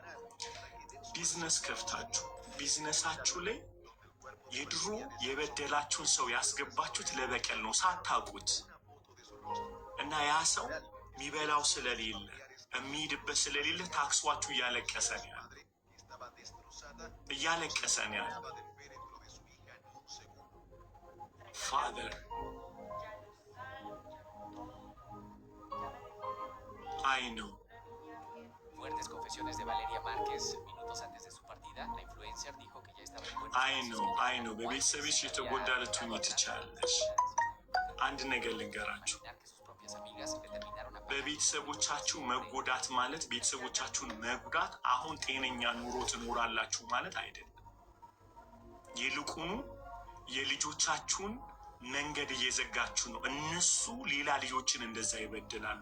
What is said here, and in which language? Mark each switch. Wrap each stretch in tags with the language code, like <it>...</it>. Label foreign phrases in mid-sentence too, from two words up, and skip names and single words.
<am>ቢዝነስ ከፍታችሁ ቢዝነሳችሁ ላይ የድሮ የበደላችሁን ሰው ያስገባችሁት ለበቀል ነው ሳታውቁት እና ያ ሰው የሚበላው ስለሌለ የሚሄድበት ስለሌለ ታክሷችሁ እያለቀሰ ነው ያለ</am> <en>Father, I know.</en> <es>Fuertes confesiones de Valeria Márquez minutos antes de su partida. La influencer dijo que ya estaba en buenas</es> <en>I know.</en> <am>በቤተሰብሽ የተጎዳ ልትሆኚ ትችያለሽ። አንድ ነገር ልንገራችሁ። በቤተሰቦቻችሁ መጎዳት ማለት ቤተሰቦቻችሁን መጉዳት አሁን ጤነኛ ኑሮ ትኖራላችሁ ማለት አይደለም። ይልቁኑ የልጆቻችሁን መንገድ እየዘጋችሁ ነው። እነሱ ሌላ ልጆችን እንደዛ ይበድላሉ።</am>